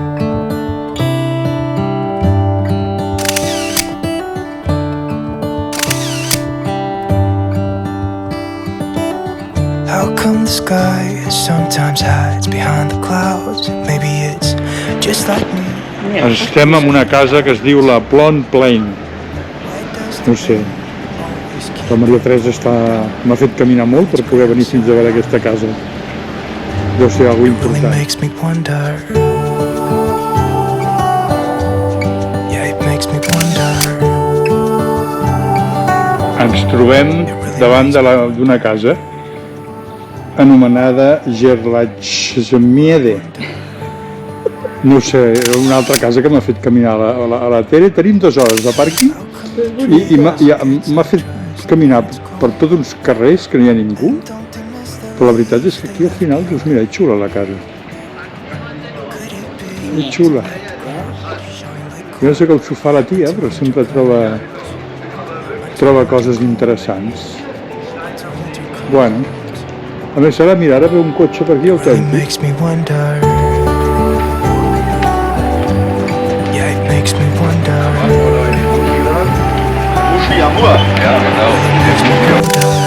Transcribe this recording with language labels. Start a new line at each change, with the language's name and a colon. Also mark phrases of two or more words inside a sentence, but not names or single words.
English: How come the sky sometimes hides behind the clouds? Maybe it's just like me.
Catalan: Estem en una casa que es diu la Plon Plain. No sé. La Maria Teresa m'ha fet caminar molt per poder venir fins a veure aquesta casa. Deu ser alguna
English: Really important. makes me wonder. Yeah, it makes me wonder.
Catalan: Ens trobem davant d'una casa anomenada Gerlachmiede. No sé, era una altra casa que m'ha fet caminar a la Tere. Tenim 2 hores de pàrquing i m'ha fet caminar per tots uns carrers que no hi ha ningú. Però la veritat és que aquí al final, doncs mira, és xula la casa. És xula. Jo no sé com s'ho fa la tia, però sempre troba coses interessants. Bueno, a més ara, mira, ara ve un cotxe per aquí
English: Really
Catalan: autèntic.
English: makes me wonder. Yeah, it makes me wonder. Makes me wonder.